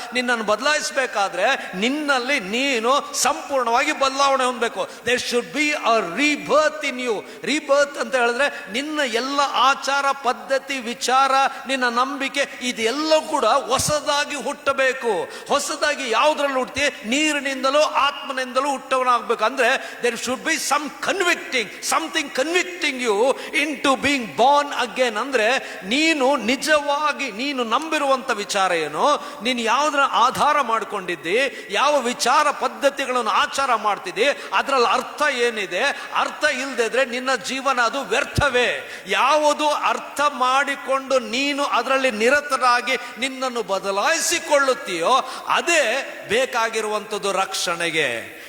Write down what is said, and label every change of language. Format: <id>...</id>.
<kn>ನಿನ್ನನ್ನು ಬದಲಾಯಿಸಬೇಕಾದ್ರೆ ನಿನ್ನಲ್ಲಿ ನೀನು ಸಂಪೂರ್ಣವಾಗಿ ಬದಲಾವಣೆ ಹೊಂದಬೇಕು.</kn> <en>There should be a rebirth in you.</en> <kn>Rebirth ಅಂತ ಹೇಳಿದ್ರೆ ನಿನ್ನ ಎಲ್ಲ ಆಚಾರ ಪದ್ಧತಿ ವಿಚಾರ, ನಿನ್ನ ನಂಬಿಕೆ, ಇದೆಲ್ಲ ಕೂಡ ಹೊಸದಾಗಿ ಹುಟ್ಟಬೇಕು. ಹೊಸದಾಗಿ ಯಾವುದ್ರಲ್ಲಿ ಹುಟ್ಟಿ, ನೀರಿನಿಂದಲೂ ಆತ್ಮನಿಂದಲೂ ಹುಟ್ಟವನಾಗಬೇಕು.</kn> <en>ಅಂದ್ರೆ there should be some convicting, something convicting you into being born again.</en> <kn>ಅಂದ್ರೆ ನೀನು ನಿಜವಾಗಿ ನೀನು ನಂಬಿರುವಂತ ವಿಚಾರ ಏನು, ನೀನು ಯಾವುದರ ಆಧಾರ ಮಾಡಿಕೊಂಡಿದ್ದಿ, ಯಾವ ವಿಚಾರ ಪದ್ಧತಿಗಳನ್ನು ಆಚಾರ ಮಾಡ್ತಿದ್ದಿ, ಅದರಲ್ಲಿ ಅರ್ಥ ಏನಿದೆ, ಅರ್ಥ ಇಲ್ಲದಿದ್ರೆ ನಿನ್ನ ಜೀವನ ಅದು ವ್ಯರ್ಥವೇ. ಯಾವುದು ಅರ್ಥ ಮಾಡಿಕೊಂಡು ನೀನು ಅದರಲ್ಲಿ ನಿರತರಾಗಿ ನಿನ್ನನ್ನು ಬದಲಾಯಿಸಿಕೊಳ್ಳುತ್ತೀಯೋ ಅದೇ ಬೇಕಾಗಿರುವಂಥದ್ದು ರಕ್ಷಣೆಗೆ.</kn>